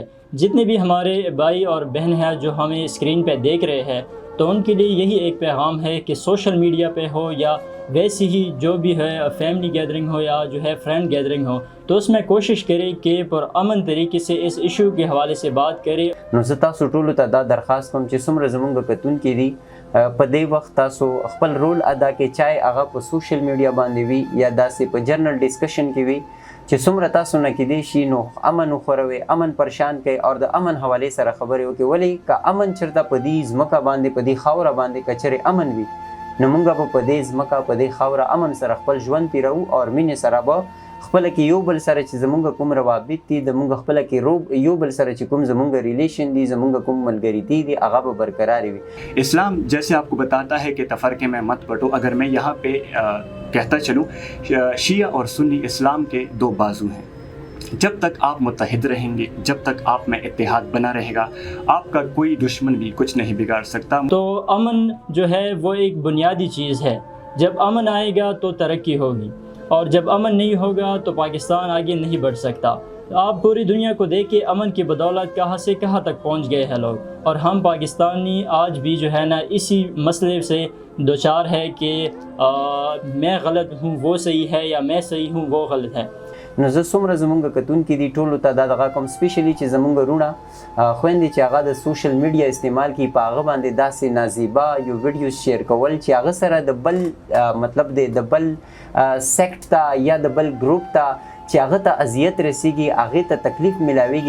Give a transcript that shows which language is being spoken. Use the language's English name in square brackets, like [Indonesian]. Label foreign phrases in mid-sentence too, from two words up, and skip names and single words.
[Urdu] جتنے بھی ہمارے بھائی اور بہن ہیں جو ہمیں سکرین پہ دیکھ رہے ہیں تو ان کے لیے یہی ایک پیغام ہے کہ [English] social media [Urdu] پہ ہو یا ویسے ہی جو بھی ہے [English] family gathering [Urdu] ہو یا جو ہے [English] friend gathering [Urdu] ہو تو اس میں کوشش کریں کہ پرامن طریقے سے اس ایشو کے حوالے سے بات کریں. [Pashto] نو زه تاسو ټولو ته دا درخواست کوم چې څومره زموږ کتونکي دي په دې وخت تاسو خپل رول ادا کړئ، چاہے هغه په [English] social media [Pashto] باندې وي یا داسې په [English] general discussion [Pashto] کې وي چې څومره تاسو نه کېدی شي نو امن وخوروئ، امن پریشان کړئ او د امن حوالې سره خبرې وکړئ. ولې که امن چېرته په دې ځمکه باندې په دې خاوره باندې که چېرې امن وي نو موږ به په دې ځمکه په دې خاوره امن سره خپل ژوند تېروو او مینې سره به خپله کې یو بل سره چې زمونږ کوم روابط دي د مونږ خپله کې یو بل سره چې کوم زمونږ ریلیشن دي زمونږ کوم ملګرتي دي هغه به برقرارې وي. [Urdu] اسلام جیسے آپ کو بتاتا ہے کہ تفرقے میں مت بٹو، اگر میں یہاں پہ کہتا چلوں شیعہ اور سنی اسلام کے دو بازو ہیں. جب تک آپ متحد رہیں گے، جب تک آپ میں اتحاد بنا رہے گا، آپ کا کوئی دشمن بھی کچھ نہیں بگاڑ سکتا. تو امن جو ہے وہ ایک بنیادی چیز ہے. جب امن آئے گا تو ترقی ہوگی اور جب امن نہیں ہوگا تو پاکستان آگے نہیں بڑھ سکتا. آپ پوری دنیا کو دیکھیے، امن کی بدولت کہاں سے کہاں تک پہنچ گئے ہیں لوگ اور ہم پاکستانی آج بھی جو ہے نا اسی مسئلے سے دو چار ہے کہ میں غلط ہوں وہ صحیح ہے یا میں صحیح ہوں وہ غلط ہے. [Pashto] نو زه څومره زمونږ کتونکي دي ټولو ته دا دغه کوم سپیشلی چې زمونږ وروڼه خویندې چې هغه د [English] social media [Pashto] استعمال کوي په هغه باندې داسې نازیبا یو [English] videos share [Pashto] کول چې هغه سره د بل مطلب دی د بل سیکټ ته یا د بل ګروپ ته چې هغه ته اذیت رسیږي، هغې ته تکلیف میلاویږي.